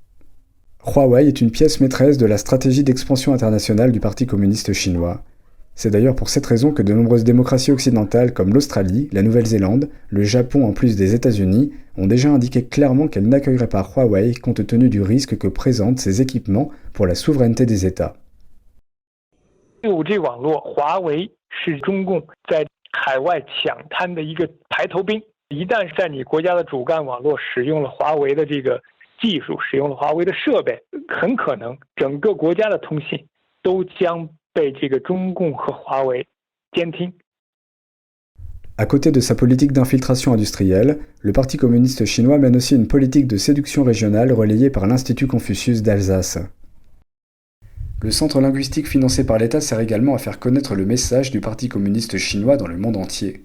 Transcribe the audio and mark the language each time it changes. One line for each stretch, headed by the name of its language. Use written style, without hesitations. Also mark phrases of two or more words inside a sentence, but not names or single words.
French: Huawei est une pièce maîtresse de la stratégie d'expansion internationale du Parti communiste chinois. C'est d'ailleurs pour cette raison que de nombreuses démocraties occidentales comme l'Australie, la Nouvelle-Zélande, le Japon en plus des États-Unis ont déjà indiqué clairement qu'elles n'accueilleraient pas Huawei compte tenu du risque que présentent ces équipements pour la souveraineté des États.
Chinese: 5G 网络，华为是中共在海外抢滩的一个排头兵。一旦在你国家的主干网络使用了华为的这个技术，使用了华为的设备，很可能整个国家的通信都将被这个中共和华为监听。
French: À côté de sa politique d'infiltration industrielle, le Parti communiste chinois mène aussi une politique de séduction régionale relayée par l'Institut Confucius d'Alsace. Le centre linguistique financé par l'État sert également à faire connaître le message du Parti communiste chinois dans le monde entier.